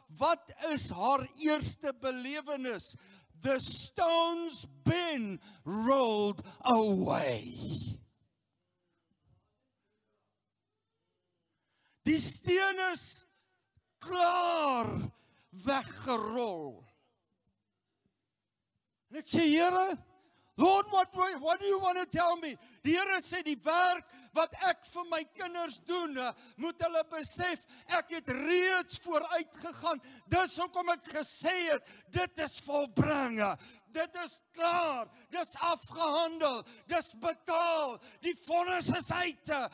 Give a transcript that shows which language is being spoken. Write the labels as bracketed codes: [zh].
[af] Wat is haar eerste belewenis? [en] The stone's been rolled away. [af] Die steen is klaar weggerol. En ek sê, Here, [en] Lord, what do you want to tell me? [af] Die Here sê, die werk wat ek vir my kinders doen, moet hulle besef, ek het reeds vooruit gegaan. Dis hoekom ek gesê het, dit is volbring. Dit is klaar, dis afgehandel, dis betaal, die vonnis is uit.